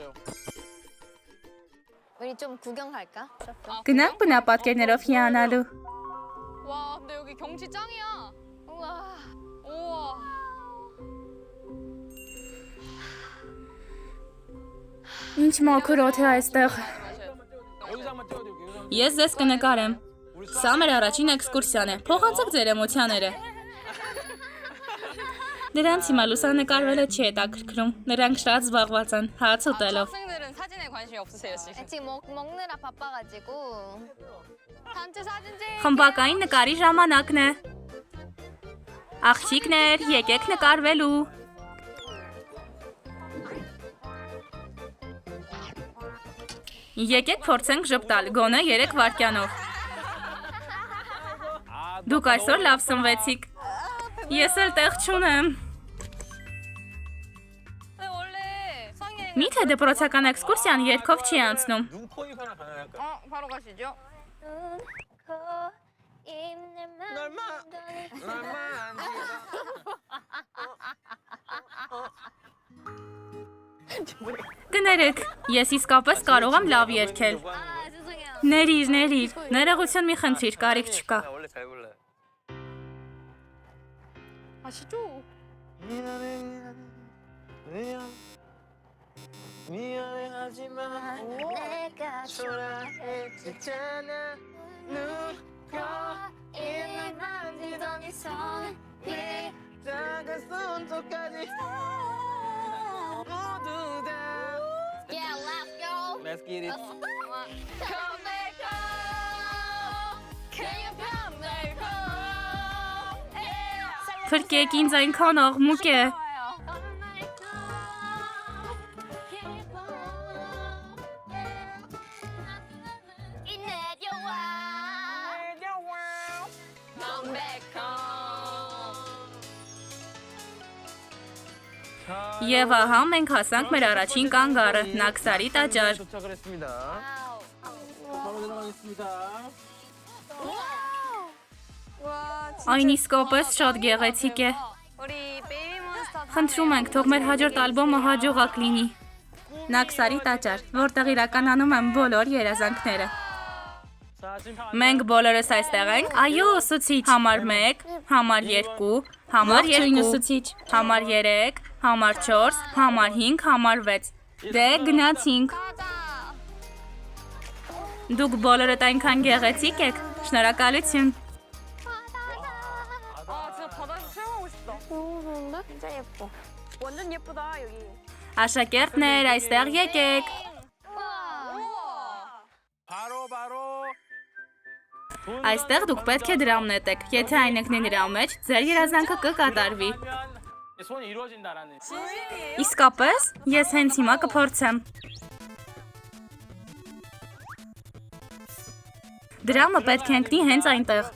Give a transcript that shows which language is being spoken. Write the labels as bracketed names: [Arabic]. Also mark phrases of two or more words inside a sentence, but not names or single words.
[Korean] 우리 좀 구경 갈까? [Armenian] Գնանք բնապատկերներով հիանալու։ [Korean] 와, 근데 여기 경치 짱이야. 우와. 우와. [Armenian] Ինչ մաքուր օդ է այստեղ։ [Korean] 여기서 한번 띄워드릴게요. [Armenian] Ես ձեզ կնկարեմ։ Սա մեր առաջին էքսկուրսիան է։ Փոխանցեք ձեր էմոցիաները։ Նրանց հիմա լուսանկարվելը չի հետաքրքրում։ Նրանք շատ զբաղված են հաց ուտելով։ [Korean] 학생들은 사진에 관심이 없으세요, 지금? 지금 먹느라 바빠가지고. 단체 사진 찍. [Armenian] Խմբակային նկարի ժամանակն է։ Աղջիկներ, եկեք նկարվելու։ Եկեք փորձենք ժպտալ, գոնե 3 վայրկյանով։ Դուք այսօր լավ սնվեցիք։ Ես էլ տեղ չունեմ։ [Korean] 원래 성에 [Armenian] Միթե դպրոցական էքսկուրսիան երգով չի անցնում։ [Korean] 눈, 코, 입 하나 가능할까요? 바로 가시죠. [Armenian] Կներեք, ես իսկապես կարող եմ լավ երգել։ [Korean] 아, 죄송해요. [Armenian] Ներիր, ներողություն մի խնդրիր, կարիք չկա։ [Korean] 원래 잘 골라요. 아시죠? 미안해 하지만 내가 초라해지잖아 누가 이날 만지던 이 손이 작은 손톱까지 모두 다 [English] Yeah, let's go. Let's get it. Come back home. Can you come back home? Yeah. [Armenian] Փրկեք ինձ այնքան աղմուկ է։ [English] Come back home. Keep on. Yeah. Inet your wow. Come back home. [Armenian] Եվ ահա մենք հասանք մեր առաջին կանգառը՝ Նաքսարի տաճար։ [Korean] 도착을 했습니다. 바로 들어가겠습니다. 와, 진짜 [Armenian] Այն իսկապես շատ գեղեցիկ է։ [Korean] 우리 베이비몬스터 [Armenian] Խնդրում ենք, թող մեր հաջորդ ալբոմը հաջողակ լինի։ Նաքսարի տաճար, որտեղ իրականանում են բոլոր երազանքները։ Մենք բոլորս այստեղ ենք։ Այո, ուսուցիչ։ Համար 1, համար 2, համար 2, ուսուցիչ։ Համար 3, համար 4, համար 5, համար 6։ Դե գնացինք։ Դուք բոլորդ այնքան գեղեցիկ եք։ Շնորհակալություն։ [Korean] 아 진짜 바다에서 수영하고 싶다. 너무 좋은데? 진짜 예뻐. 완전 예쁘다 여기. [Armenian] Աշակերտներ, այստեղ եկեք։ Այստեղ դուք պետք է դրամ նետեք։ Եթե այն եկնի նրա մեջ, ձեր երազանքը կկատարվի։ [Korean] 소원이 이루어진다라는. [Armenian] Իսկապես, ես հենց հիմա կփորձեմ։ Դրամը պետք է ընկնի հենց այնտեղ։